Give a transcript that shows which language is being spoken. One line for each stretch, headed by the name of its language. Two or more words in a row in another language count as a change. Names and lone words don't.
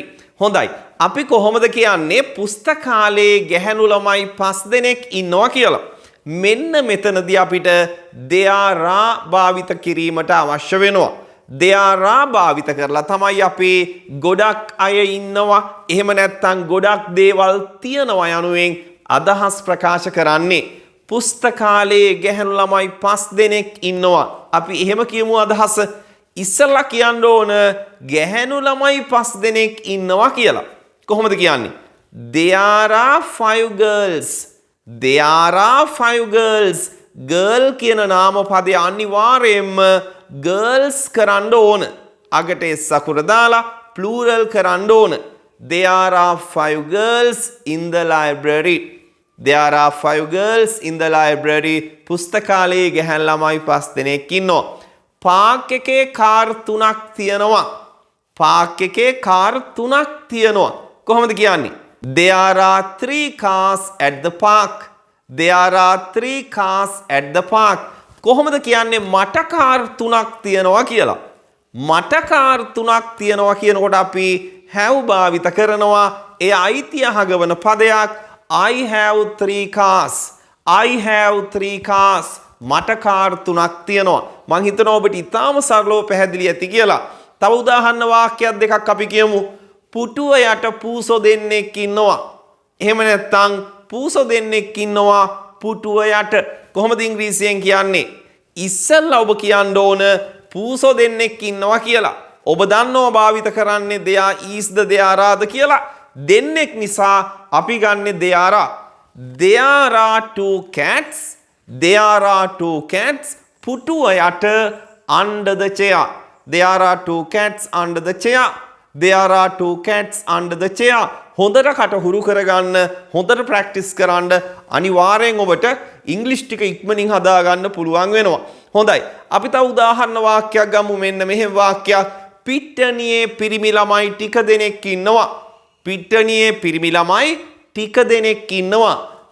Sinhala: හොඳයි. අපි කොහොමද කියන්නේ පුස්තකාලයේ ගැහැණු ළමයි 5 දෙනෙක් ඉන්නවා කියලා? මෙන්න මෙතනදී අපිට
English: there are
Sinhala: භාවිත කිරීමට අවශ්‍ය වෙනවා.
English: there are
Sinhala: භාවිත කරලා තමයි අපි ගොඩක් අය ඉන්නවා එහෙම නැත්නම් ගොඩක් දේවල් තියනවා යනුවෙන් අදහස් ප්‍රකාශ කරන්නේ. පුස්තකාලයේ ගැහැණු ළමයි 5 දෙනෙක් ඉන්නවා. අපි එහෙම කියමු අදහස. ඉස්සෙල්ලා කියන්න ඕන ගැහැණු ළමයි 5 දෙනෙක් ඉන්නවා කියලා. කොහොමද කියන්නේ?
English: there are 5 girls. there are 5 girls.
Sinhala: girl කියන නාම පදය අනිවාර්යයෙන්ම girls කරන්න ඕන. අගට s අකුර දාලා plural කරන්න ඕන.
English: there are 5 girls in the library. there are 5 girls in the library.
Sinhala: පුස්තකාලයේ ගැහැණු ළමයි 5 දෙනෙක් ඉන්නවා. පාක් එකේ කාර් 3ක් තියෙනවා. පාක් එකේ කාර් 3ක් තියෙනවා. කොහොමද කියන්නේ?
English: there are 3 cars at the park. there are 3 cars at the park.
Sinhala: කොහොමද කියන්නේ මට කාර් 3ක් තියෙනවා කියලා? මට කාර් 3ක් තියෙනවා කියනකොට අපි have භාවිත කරනවා. ඒ අයිතිය හගවන පදයක්
English: I have 3 cars. I have 3 cars.
Sinhala: මට කාර් 3ක් තියෙනවා. මං හිතනවා ඔබට ඉතාම සරලව පැහැදිලි ඇති කියලා. තව උදාහරණ වාක්‍යයක් දෙකක් අපි කියමු. පුටුව යට පූසෝ දෙන්නෙක් ඉන්නවා. එහෙම නැත්නම් පූසෝ දෙන්නෙක් ඉන්නවා පුටුව යට. කොහොමද ඉංග්‍රීසියෙන් කියන්නේ? ඉස්සෙල්ලා ඔබ කියන්න ඕන පූසෝ දෙන්නෙක් ඉන්නවා කියලා. ඔබ දන්නවා භාවිත කරන්නේ
English: there is the there are the
Sinhala: කියලා. දෙන්නෙක් නිසා අපි ගන්නෙ
English: there are. there are 2 cats. there are 2 cats.
Sinhala: පුටුව යට
English: under the chair. there are 2 cats under the chair. there are 2 cats under the chair.
Sinhala: හොඳට කට හුරු කරගන්න, හොඳට ප්‍රැක්ටිස් කරන්න. අනිවාර්යෙන් ඔබට ඉංග්‍රීසි ටික ඉක්මනින් හදා ගන්න පුළුවන් වෙනවා. හොඳයි. අපි තව උදාහරණ වාක්‍යයක් ගමු. මෙන්න මෙහෙම වාක්‍යයක්. පිට්ටනියේ පිරිමි ළමයි ටික දෙනෙක් ඉන්නවා. පිට්ටනියේ පිරිමි ළමයි ටික දෙනෙක් ඉන්නවා.